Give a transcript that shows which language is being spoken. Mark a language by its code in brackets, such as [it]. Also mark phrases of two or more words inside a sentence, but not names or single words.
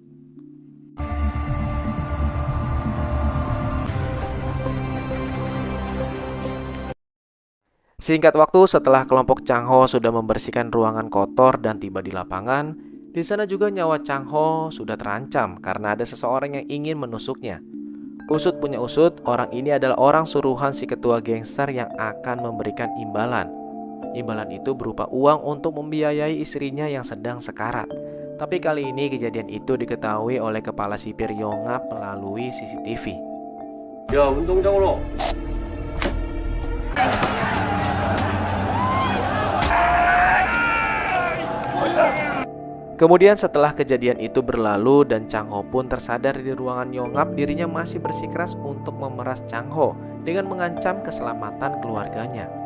[id] Singkat waktu setelah kelompok Chang Ho sudah membersihkan ruangan kotor dan tiba di lapangan, di sana juga nyawa Chang Ho sudah terancam karena ada seseorang yang ingin menusuknya. Usut punya usut, orang ini adalah orang suruhan si ketua gangster yang akan memberikan imbalan. Imbalan itu berupa uang untuk membiayai istrinya yang sedang sekarat. Tapi kali ini kejadian itu diketahui oleh kepala sipir Yongap melalui CCTV. [ko] 야, 운동장으로. [id] Kemudian setelah kejadian itu berlalu dan Chang Ho pun tersadar di ruangan Yongap, dirinya masih bersikeras untuk memeras Chang Ho dengan mengancam keselamatan keluarganya.